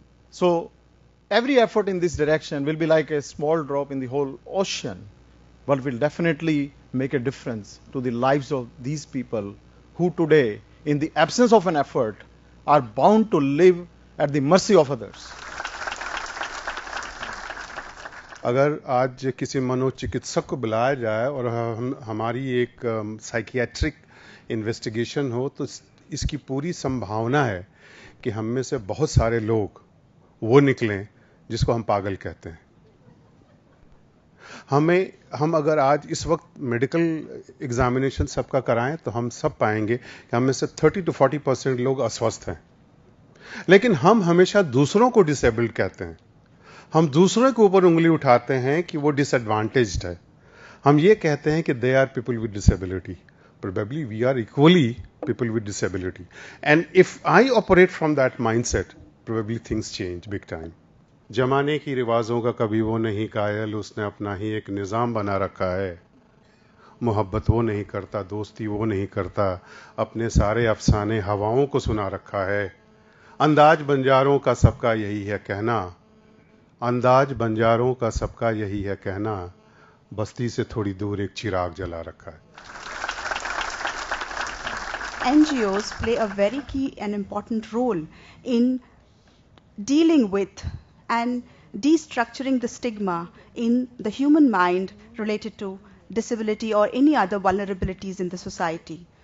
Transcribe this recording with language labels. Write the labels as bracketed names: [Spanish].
[English] So every effort in this direction will be like a small drop in the whole ocean, but will definitely make a difference to the lives of these people who today, in the absence of an effort, are bound to live at the mercy of others. [Hindi] अगर आज किसी मनोचिकित्सक को बुलाया जाए और हमारी एक साइकियाट्रिक इन्वेस्टिगेशन हो तो इसकी पूरी संभावना है कि हम में से बहुत सारे लोग वो निकलें जिसको हम पागल कहते हैं। हम अगर आज इस वक्त मेडिकल एग्जामिनेशन सबका कराएं तो हम सब पाएंगे कि हम में से 30 to 40% लोग अस्वस्थ हैं, लेकिन हम हमेशा दूसरों को डिसेबल्ड कहते हैं। हम दूसरों के ऊपर उंगली उठाते हैं कि वो डिसएडवांटेज्ड है। हम ये कहते हैं कि [English] They are people with disability. Probably we are equally people with disability. And if I operate from that mindset, probably things change big time. [Hindi] जमाने की रिवाजों का कभी वो नहीं कायल, उसने अपना ही एक निज़ाम बना रखा है। मोहब्बत वो नहीं करता, दोस्ती वो नहीं करता, अपने सारे अफसाने हवाओं को सुना रखा है। अंदाज बंजारों का सबका यही है कहना, अंदाज बंजारों का सबका यही है कहना, बस्ती से थोड़ी दूर एक चिराग जला रखा है। [English] NGOs play a very key and important role in dealing with and destructuring the stigma in the human mind related to disability or any other vulnerabilities in the society.